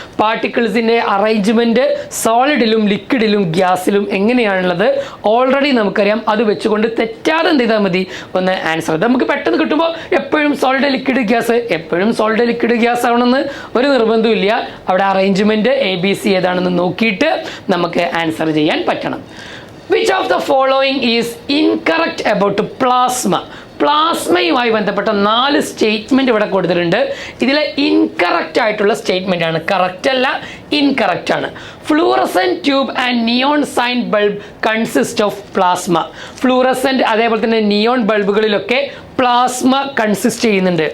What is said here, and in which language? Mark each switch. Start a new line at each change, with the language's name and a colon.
Malayalam: പാർട്ടിക്കിൾസിൻ്റെ arrangement സോളിഡിലും ലിക്വിഡിലും ഗ്യാസിലും എങ്ങനെയാണുള്ളത് already നമുക്കറിയാം. അത് വെച്ചുകൊണ്ട് തെറ്റാതെ എന്ത് ചെയ്താൽ മതി, ഒന്ന് ആൻസർ. നമുക്ക് പെട്ടെന്ന് കിട്ടുമ്പോൾ എപ്പോഴും സോളിഡ് ലിക്വിഡ് ഗ്യാസ്, എപ്പോഴും സോളിഡ് ലിക്വിഡ് ഗ്യാസ് ആവണമെന്ന് ഒരു നിർബന്ധമില്ല. അവിടെ അറേഞ്ച്മെൻറ്റ് ABC ഏതാണെന്ന് നോക്കിയിട്ട് നമുക്ക് ആൻസർ ചെയ്യാൻ പറ്റണം.
English: Which of the following is incorrect about plasma?
Malayalam: പ്ലാസ്മയുമായി ബന്ധപ്പെട്ട 4 സ്റ്റേറ്റ്മെൻറ്റ് ഇവിടെ കൊടുത്തിട്ടുണ്ട്. ഇതിൽ ഇൻകറക്റ്റ് ആയിട്ടുള്ള സ്റ്റേറ്റ്മെൻ്റ് ആണ്, കറക്റ്റ് അല്ല, ഇൻകറക്റ്റ് ആണ്.
English: Fluorescent tube and neon sign bulb consist of plasma.
Malayalam: Fluorescent അതേപോലെ തന്നെ നിയോൺ ബൾബുകളിലൊക്കെ പ്ലാസ്മ കൺസിസ്റ്റ് ചെയ്യുന്നുണ്ട്.